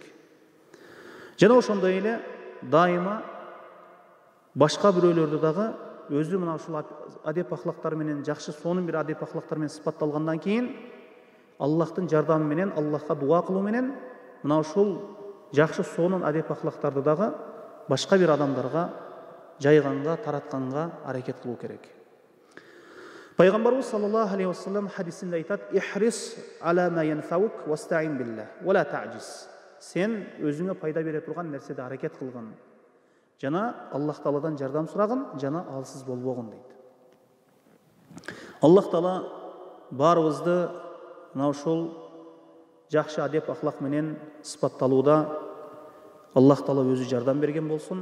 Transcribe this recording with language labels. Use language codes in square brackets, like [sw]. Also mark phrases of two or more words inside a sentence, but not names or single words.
[ky] Жана ошондой эле дайыма башка бирөөлөрдү дагы өзү мына ушул адеп ахлактар менен, жакшы сонун бир адеп ахлактар менен сыпатталгандан кийин Аллахтын жардамы менен, Аллахка дуа кылуу менен мына ушул жакшы сонун адеп ахлактарды дагы башка бир адамдарга жайганга, таратканга аракет кылуу керек. [ar] Пайгамбарыбыз صلى الله عليه وسلم [ky] хадисинде айтат: [ar] "احرص على ما ينفعك واستعن بالله ولا تعجز." [ky] Сен өзүңө пайда бере турган нерседе аракет кылгын. Жана [ar] الله تعالى [ky] жардам сурагын, жана алсыз болбогун дейт. [ar] الله تعالى [ky] барыбызды мына ушул жакшы адеп ахлак менен сыпатталууда [ar] الله تعالى [ky] өзү жардам берген болсун.